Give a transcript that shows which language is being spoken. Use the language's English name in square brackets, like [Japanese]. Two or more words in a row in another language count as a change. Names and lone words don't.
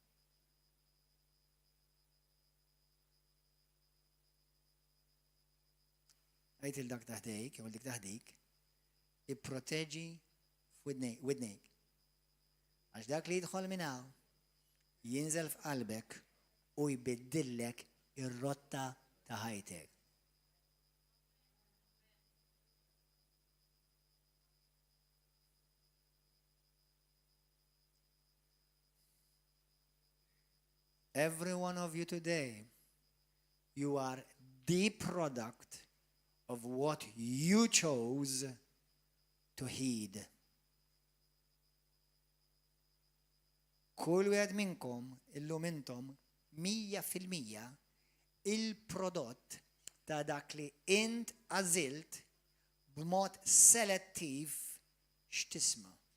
[Maltese] Għajt il-dak taħdejk, jew dik taħdik, ipproteġi f'widnejk. Għax dak li jidħol minn hawn jinżel f'qalbek u jbiddillek ir-rotta ta' ħajtek. [English] Every one of you today, you are the product of what you chose to heed. [Maltese] Kull wieħed minnkom illum intom 100% il-prodott ta' dak li int għażilt b'mod selettiv x'tisma'.